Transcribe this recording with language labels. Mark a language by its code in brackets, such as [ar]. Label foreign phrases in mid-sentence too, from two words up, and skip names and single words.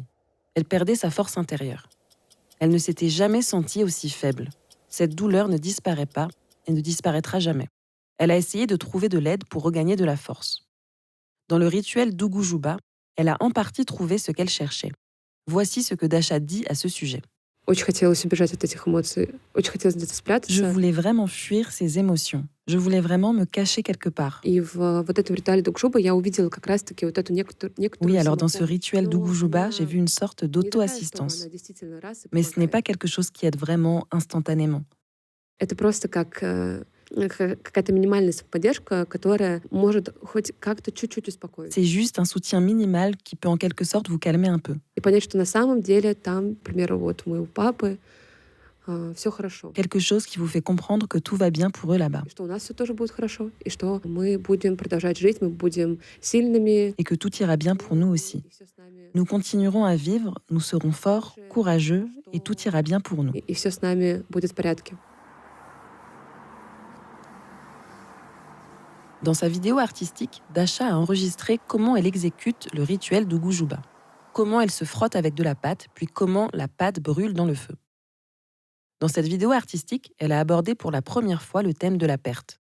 [fr] Elle perdait sa force intérieure. Elle ne s'était jamais sentie aussi faible. Cette douleur ne disparaît pas et ne disparaîtra jamais. Elle a essayé de trouver de l'aide pour regagner de la force. Dans le rituel Dugujuba, Elle a en partie trouvé ce qu'elle cherchait. Voici ce que Dasha dit à ce sujet. [ru] Очень хотелось убежать от этих эмоций. Очень хотелось где-то [fr] Je [ru] спрятаться. [fr] voulais vraiment fuir ces émotions. Je voulais vraiment me cacher quelque part. [ru] И в вот этом ритуале Дугжуба я увидела как раз-таки вот эту некоторую [fr] Oui, alors dans ce [ru] самопомощь. [fr] rituel [ru] Но [fr] d'Ugujuba, [ru] она [fr] j'ai vu une sorte [ru] не такая, чтобы [fr] d'auto-assistance. [ru] она действительно раз и [fr] Mais ce n'est [ru] помогает. [fr] pas quelque chose qui aide vraiment instantanément. [ru] Это просто как какая-то минимальная поддержка, которая может хоть как-то чуть-чуть успокоить. [fr] C'est juste un soutien minimal qui peut en quelque sorte vous calmer un peu. [ru] И понять, что на самом деле там, к примеру, вот у моего папы все хорошо. [fr] Quelque chose qui vous fait comprendre que tout va bien pour eux là-bas. [ru] И что у нас все тоже будет хорошо. И что мы будем продолжать жить, мы будем сильными. [fr] Et que tout ira bien pour nous aussi. [ru] И всё с нами- [fr] Nous continuerons à vivre, nous serons forts, courageux, et tout ira bien pour nous. [ru] и все с нами будет в порядке. [fr] Dans sa vidéo artistique, Dasha a enregistré comment elle exécute le rituel d'Ugujuba. Comment elle se frotte avec de la pâte, puis comment la pâte brûle dans le feu. Dans cette vidéo artistique, elle a abordé pour la première fois le thème de la perte.